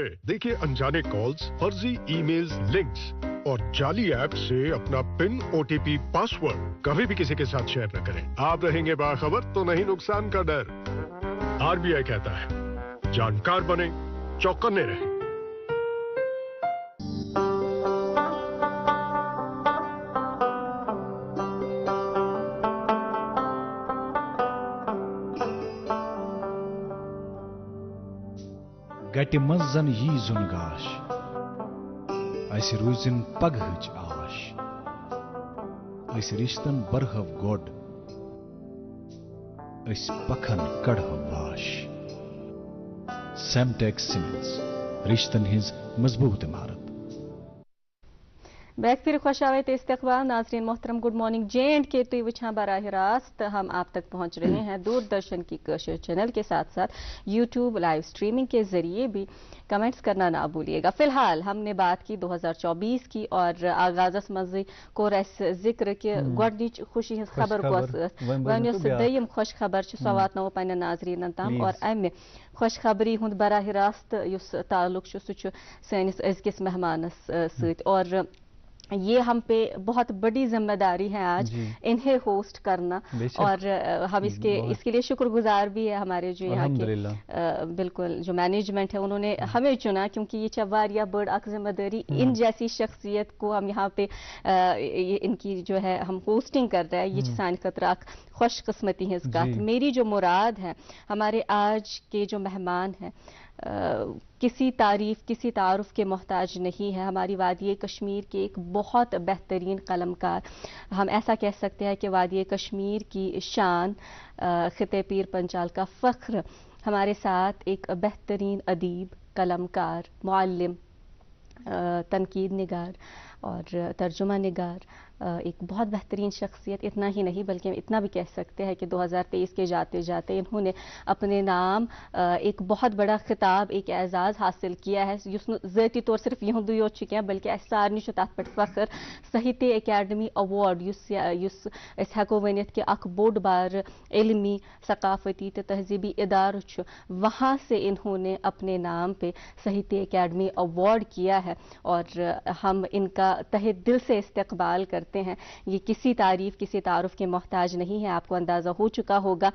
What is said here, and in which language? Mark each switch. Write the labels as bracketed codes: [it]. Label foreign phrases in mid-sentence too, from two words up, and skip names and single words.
[ur] دیکھیے انجانے کالز، فرضی ای میلز، لنکس اور جعلی ایپ سے اپنا پن، OTP، پاسورڈ کبھی بھی کسی کے ساتھ شیئر نہ کریں. آپ رہیں گے باخبر تو نہیں نقصان کا ڈر. RBI کہتا ہے جانکار بنے، چوکنے رہیں. [ks] گٹہِ منٛز زن یی زُن گاش، اسہِ روٗزِن پگہٕچ آش. أسۍ رِشتن برہو گۄڈ، أسۍ پکھن کڑہو واش. سیمٹیک سیمنٹس، رِشتن ہٕنٛز مضبوٗط عمارت. بیک پھر خوش آوے استقبال. [ur] ناظرین محترم [en] گڈ مارننگ [ur] جے اینڈ کے تھی وچھاں براہ راست ہم آپ تک پہنچ رہے ہیں دوردرشن کی کشر چینل کے ساتھ ساتھ یوٹیوب [en] لائیو سٹریمنگ [ur] کے ذریعے بھی. کمنٹس کرنا نہ بھولیے گا. فی الحال ہم نے بات کی 2024 کی اور [ks] آغازس مزے کو ذکر کہ گۄڈنِچ خوشی ہز خبر ونس دیم خوش خبر سو واتنو پنہ ناظرین تام. اور امہ خوش خبری ہند براہ راست اس تعلق سہ سنس ازکس مہمانس ست. [ur] اور یہ ہم پہ بہت بڑی ذمہ داری ہے آج انہیں ہوسٹ کرنا، اور ہم اس کے لیے شکر گزار بھی ہے ہمارے جو یہاں کے بالکل جو مینجمنٹ ہے، انہوں نے ہمیں چنا کیونکہ یہ [ks] واریاہ بڑ اک ذمہ داری. [ur] ان جیسی شخصیت کو ہم یہاں پہ ان کی جو ہے ہم ہوسٹنگ کر رہے ہیں، یہ [ks] سان خطر اک خوش قسمتی ہز کت. [ur] میری جو مراد ہے، ہمارے آج کے جو مہمان ہیں کسی تعریف، کسی تعارف کے محتاج نہیں ہے. ہماری وادی کشمیر کے ایک بہت بہترین قلم کار، ہم ایسا کہہ سکتے ہیں کہ وادی کشمیر کی شان، خطے پیر پنچال کا فخر. ہمارے ساتھ ایک بہترین ادیب، قلم کار، معلم، تنقید نگار اور ترجمہ نگار، ایک بہت بہترین شخصیت. اتنا ہی نہیں بلکہ ہم اتنا بھی کہہ سکتے ہیں کہ 2023 کے جاتے جاتے انہوں نے اپنے نام ایک بہت بڑا خطاب، ایک اعزاز حاصل کیا ہے [ks] یُس ذٲتی طور صرف یہوٗدی یوت چھُ کہ بلکہ أسۍ سارنی چھُ تتھ پیٚ فخر. [ur] ساہتیہ اکیڈمی ایوارڈ [ks] یُس أسۍ ہیٚکو وَنِتھ کہ اکھ بوڑ بار علمی ثقافتی تہٕ تہذیبی ادارٕ چھُ, [ur] وہاں سے انہوں نے اپنے نام پہ ساہتیہ اکیڈمی ایوارڈ کیا ہے اور ہم ان کا تہہ دل سے استقبال کرتے ہیں. یہ کسی تعریف کسی تعارف کے محتاج نہیں ہے، آپ کو اندازہ ہو چکا ہوگا.